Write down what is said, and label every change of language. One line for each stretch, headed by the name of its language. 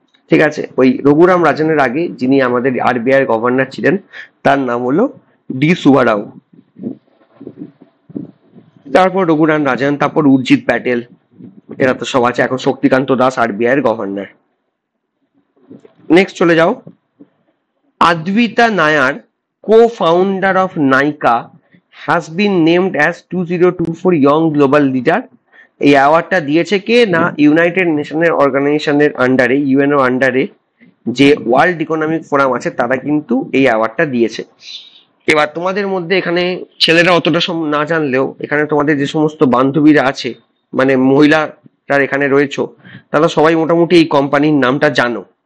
Bangla: ঠিক আছে, ওই রঘুরাম রাজনের আগে যিনি আমাদের আরবিআই গভর্নর ছিলেন, তার নাম হলো ডি সুবারাও। তারপর রঘুরাম রাজন, তারপর উর্জিত প্যাটেল, এরা তো সব আছে। এখন শক্তিকান্ত দাস আরবিআই এর গভর্নর। নেক্সট চলে যাও।
English: Advita Nayar, co-founder of Nykaa, has been named as 2024 Young Global Leader.
Bangla: এই অ্যাওয়ার্ডটা দিয়েছে কে, না ইউনাইটেড নেশনের অর্গানাইজেশনের আন্ডারে, ইউএনও আন্ডারে যে ওয়ার্ল্ড ইকোনমিক ফোরাম আছে, তারা কিন্তু এই অ্যাওয়ার্ডটা দিয়েছে। এবার তোমাদের মধ্যে এখানে ছেলেরা অতটা না জানলেও, এখানে তোমাদের যে সমস্ত বান্ধবীরা আছে, মানে মহিলারা এখানে রয়েছে, তারা সবাই মোটামুটি এই কোম্পানির নামটা জানো।